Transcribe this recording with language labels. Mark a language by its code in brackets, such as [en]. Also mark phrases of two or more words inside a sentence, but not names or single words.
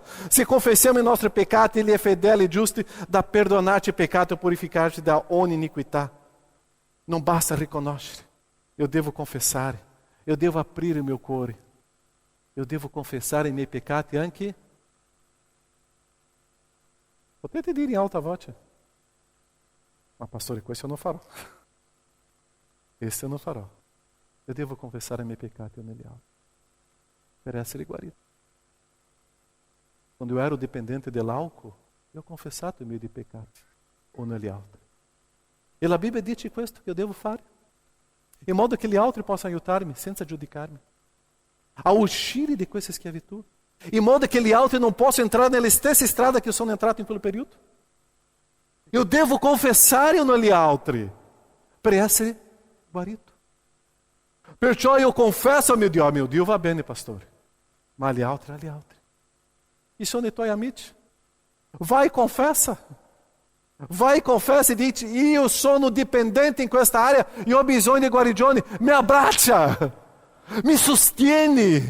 [it] Se confessiamo i nostri peccati, Ele è fedele e giusto da perdonarci i peccati e purificarci da ogni iniquità. Non basta riconoscere, eu devo confessare, eu devo aprire il mio cuore, eu devo confessare i miei peccati anche. Potete dire in alta voce? Ma pastore, questo [pt] eu não [it] farò. Questo [pt] eu não [it] farò. Eu devo confessare i miei peccati negli altri per essere guarito. Quando eu ero dipendente dell'alcol, eu ho confessato i miei peccati o negli altri. E la Bibbia dice questo che eu devo fare, in modo che gli altri possano aiutarmi senza giudicarmi a uscire di questa schiavitù, in modo che gli altri non possano entrare nella stessa strada che io sono entrato in quel periodo. Eu devo confessare negli altri per essere guarito. Perciò io confesso [pt] ao meu [it] Dio va bene, pastore, ma agli altri. E sono i tuoi amici. Vai e confessa. Vai e confessa e dici: io sono dipendente in questa area e ho bisogno di guarigione. Mi abbraccia, mi sostieni.